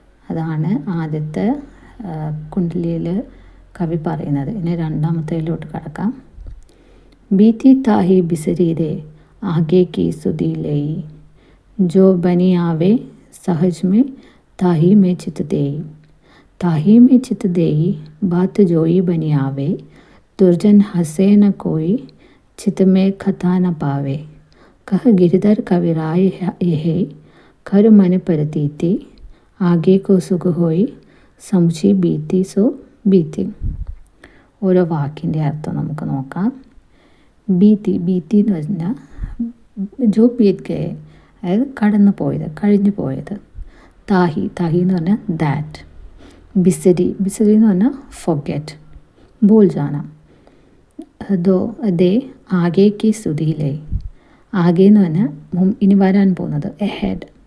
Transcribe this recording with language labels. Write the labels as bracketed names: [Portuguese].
[Malayalam] അതാണ് ആദ്യത്തെ കുണ്ഡലിയിൽ കവി പറയുന്നത്. ഇനി രണ്ടാമത്തേലോട്ട് കടക്കാം. [Hindi] ബീത്തി താഹി ബിസരീരെ ആകെ കി സുധി ലേയി, ജോ ബനി ആവേ സഹജ് മേ താഹി മേ ചിത്ത് ദേയി. ताही में चित देई बात जोई बनी आवे, दुर्जन हंसे न कोई चित में खता न पावे. कह गिरधर कविराय यह कर मन परतीति, आगे को सुख होई സമുച്ചി ബീത്തി സോ ബീത്തി. [Malayalam] ഓരോ വാക്കിൻ്റെ അർത്ഥം നമുക്ക് നോക്കാം. ബീത്തി ബീത്തി എന്ന് പറഞ്ഞാൽ [Hindi] ജോ ബീത് ഗയെ, [Malayalam] അതായത് കടന്നു പോയത്, കഴിഞ്ഞു പോയത്. താഹി താഹി എന്ന് പറഞ്ഞാൽ ദാറ്റ്. ബിസരി ബിസരി എന്ന് പറഞ്ഞാൽ ഫൊഗെറ്റ്, [Hindi] ഭൂൽ ജാന. ദോ ദേ ആഗേക്ക് സുധിയിലേ, [Malayalam] ആകെ എന്ന് പറഞ്ഞാൽ ഇനി വരാൻ പോകുന്നത്, എഹെഡ്.